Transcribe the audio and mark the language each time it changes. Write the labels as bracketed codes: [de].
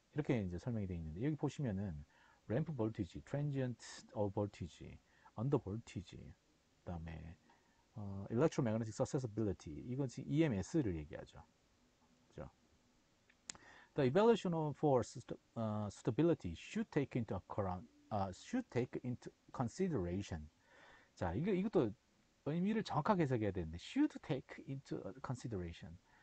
[ko] 이렇게 이제 설명이 되어 있는데 여기 보시면은 램프 볼티지, transient voltage, under voltage, 그다음에 [en] electromagnetic susceptibility. [ko] 이건 지금 EMS를 얘기하죠. 그죠? [en] The evaluation for suitability should take into account, should take into consideration. [ko] 자, 이것도 의미를 정확하게 해석해야 되는데, [en] should take into consideration.